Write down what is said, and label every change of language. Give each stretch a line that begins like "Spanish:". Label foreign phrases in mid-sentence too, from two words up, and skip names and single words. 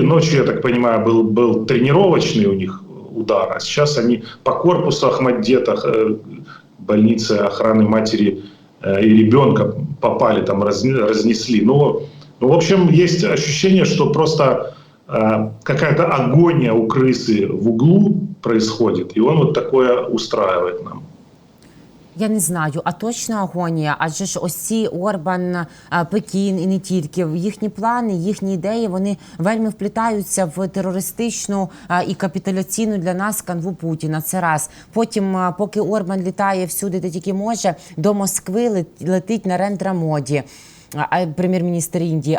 Russian: Ночью, я так понимаю, был тренировочный у них удар, а сейчас они по корпусу Ахмаддета, больницы охраны матери и ребенка попали, там разнесли. В общем, есть ощущение, что просто какая-то агония у крысы в углу происходит, и он вот такое устраивает нам.
Ukrainian: Я не знаю, а точно агонія? Адже ж ось ці Орбан, Пекін і не тільки, їхні плани, їхні ідеї, вони вельми вплітаються в терористичну і капітуляційну для нас канву Путіна. Це раз. Потім, поки Орбан літає всюди, де тільки може, до Москви летить Нарендра Моді, прем'єр-міністр Індії.